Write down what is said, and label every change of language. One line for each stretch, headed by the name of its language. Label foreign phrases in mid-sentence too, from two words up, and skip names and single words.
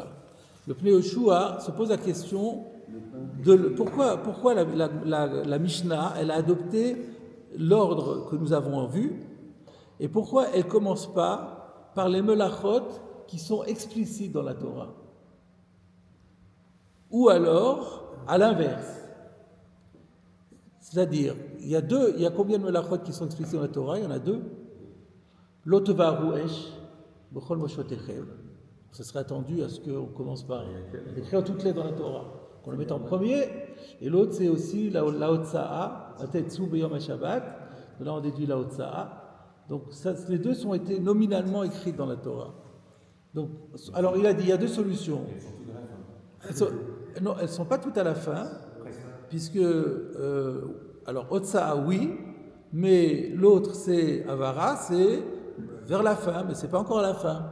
French: Le Pnei Yoshua se pose la question de pourquoi la Mishnah, elle a adopté l'ordre que nous avons vu, et pourquoi elle ne commence pas par les melachot qui sont explicites dans la Torah. Ou alors, à l'inverse. C'est-à-dire, il y a combien de melachot qui sont explicites dans la Torah? Il y en a deux.
Hebrew: לא תבערו אש בכל מושבותיכם.
French: Ce serait attendu à ce qu'on commence par écrire toutes les dans la Torah, qu'on le mette en premier. Et l'autre, c'est aussi la Hotza'a,
Hebrew: אל תצאו ביום השבת.
French: De là, on déduit la Hotza'a. Donc, les deux ont été nominalement écrits dans la Torah. Donc, alors, il a dit, il y a deux solutions. Non, elles ne sont pas toutes à la fin, puisque, alors, Hotza'a, oui, mais l'autre, c'est Avara, c'est vers la fin, mais ce n'est pas encore à la fin.